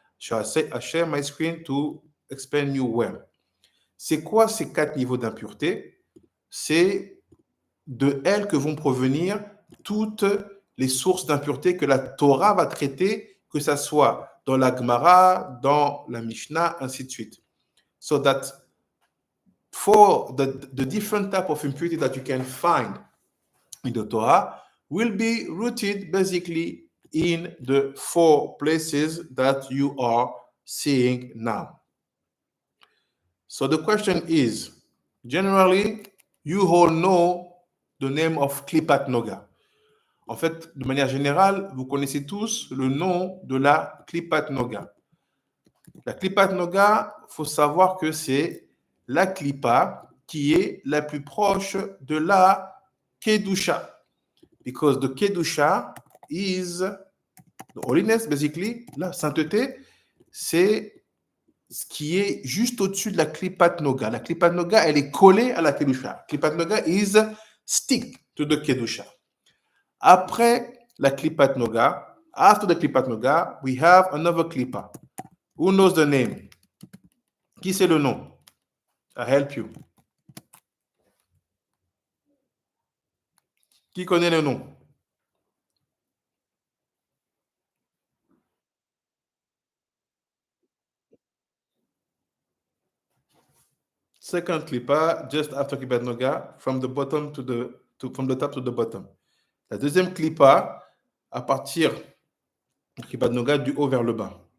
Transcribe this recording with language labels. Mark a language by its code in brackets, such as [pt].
[en] I share my screen to explain you well. [fr] C'est quoi ces 4 niveaux d'impureté? C'est de elles que vont provenir toutes les sources d'impureté que la Torah va traiter, que ce soit dans la Gemara, dans la Mishnah, ainsi de suite. [en] So that for the different type of impurity that you can find in the Torah will be rooted basically in the 4 places that you are seeing now. So the question is, generally, you all know the name of Klipat Noga. [fr] En fait, de manière générale, vous connaissez tous le nom de la Klipat Noga. La Klipat Noga, il faut savoir que c'est la Klipa qui est la plus proche de la Kedusha. [en] Because the Kedusha is the holiness, basically. [fr] La sainteté, c'est ce qui est juste au-dessus de la Klipat Noga. La Klipat Noga, elle est collée à la Kedusha. [en] Klipat Noga is stick to the Kedusha. [fr] Après la Klipat Noga, [en] after the Klipat Noga, we have another Klipa. Who knows the name? [fr] Qui c'est le nom? [en] I help you. [fr] Qui connaît le nom? [en] Second Klipa, just after Klipat Noga, from the bottom from the top to the bottom. [fr] La deuxième Klipa, à partir de Klipat Noga, du haut vers le bas.